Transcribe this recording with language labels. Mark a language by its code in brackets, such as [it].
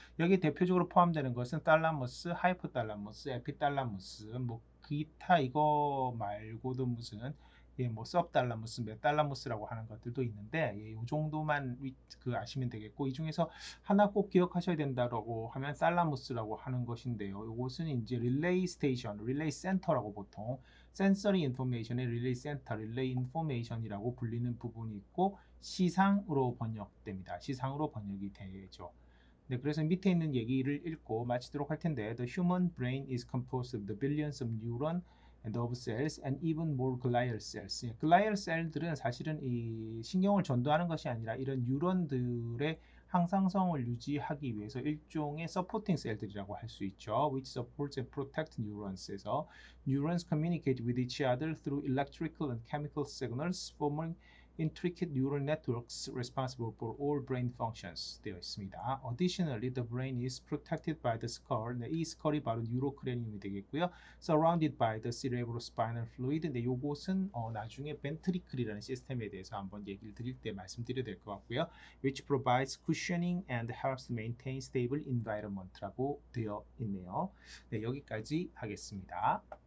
[ko] 여기 대표적으로 포함되는 것은 탈라머스, 하이포탈라머스, 에피탈라머스, 뭐 기타 이거 말고도 무슨 뭐 सब달라무스, 메달라무스라고 하는 것들도 있는데, 이 정도만 그 아시면 되겠고, 이 중에서 하나 꼭 기억하셔야 된다라고 하면 살라무스라고 하는 것인데요. 이것은 이제 릴레이 스테이션, 릴레이 센터라고 보통 센서리 인포메이션의 릴레이 센터, 릴레이 인포메이션이라고 불리는 부분이 있고, 시상으로 번역됩니다. 시상으로 번역이 되죠. 네, 그래서 밑에 있는 얘기를 읽고 마치도록 할 텐데, [en] The human brain is composed of the billions of neuron and nerve cells and even more glial cells. [ko] 글라이얼 셀들은 사실은 이 신경을 전도하는 것이 아니라 이런 뉴런들의 항상성을 유지하기 위해서 일종의 서포팅 셀들이라고 할 수 있죠. [en] Which supports and protect neurons에서 neurons communicate with each other through electrical and chemical signals, forming intricate neural networks responsible for all brain functions [ko] 되어 있습니다. [en] Additionally, the brain is protected by the skull. [ko] 네, 이 스컬이 바로 뉴로크레니움이 되겠고요. [en] Surrounded by the cerebrospinal fluid. [ko] 네, 요것은 나중에 벤트리클이라는 시스템에 대해서 한번 얘기를 드릴 때 말씀드려야 될 것 같고요. [en] Which provides cushioning and helps maintain stable environment [ko] 라고 되어 있네요. 네, 여기까지 하겠습니다.